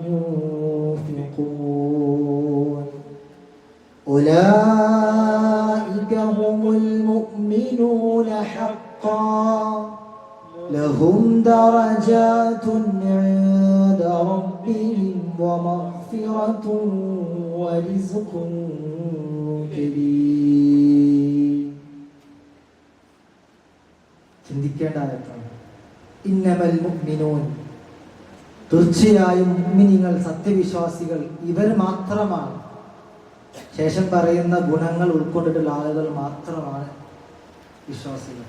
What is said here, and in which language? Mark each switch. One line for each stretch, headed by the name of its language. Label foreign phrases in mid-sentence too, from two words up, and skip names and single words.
Arabic: ينفقون أولئك هم المؤمنون حقا لهم درجات عند ربهم ومغفرة ورزق كريم.
Malayalam: ചിന്തിക്കേണ്ട ആയത്താണ്.
Arabic: إنما المؤمنون,
Malayalam: തീർച്ചയായും മുഅ്മിനീങ്ങൾ, സത്യവിശ്വാസികൾ ഇവർ മാത്രമാണ്. ശേഷം പറയുന്ന ഗുണങ്ങൾ ഉൾക്കൊണ്ടിട്ടുള്ള ആളുകൾ മാത്രമാണ് വിശ്വാസികൾ.